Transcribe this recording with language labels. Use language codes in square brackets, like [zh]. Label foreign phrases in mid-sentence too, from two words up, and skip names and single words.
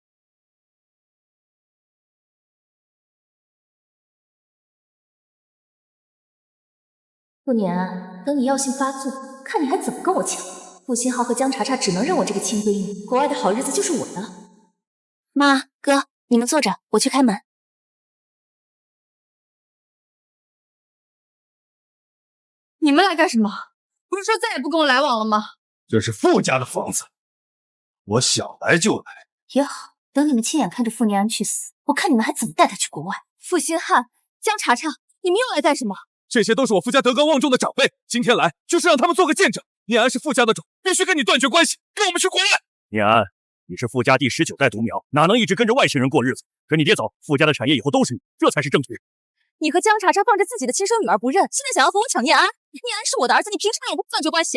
[zh] 傅念安，等你藥性發作，看你還怎麼跟我搶。傅新浩和江茶茶只能認我這個親閨女，國外的好日子就是我的。媽，哥，你們坐着，我去開門。你們來幹什麼？不是說再也不跟我來往了嗎？這是傅家的房子，我想來就來。也好，等你们親眼看着傅念安去死，我看你們還怎麼帶她去國外。傅星漢、江茶茶，你們又來幹什麼？這些都是我傅家德高望重的長輩，今天來就是讓他們做個見證。念安是傅家的種，必須跟你斷絕關係，跟我們去國外。念安，你是傅家第19代獨苗，哪能一直跟着外星人過日子？跟你爹走，傅家的產業以後都是你，這才是正確。你和江茶茶放着自己的親生女兒不認，現在想要和我搶念安？念安是我的兒子，你憑什麼讓我斷絕關係？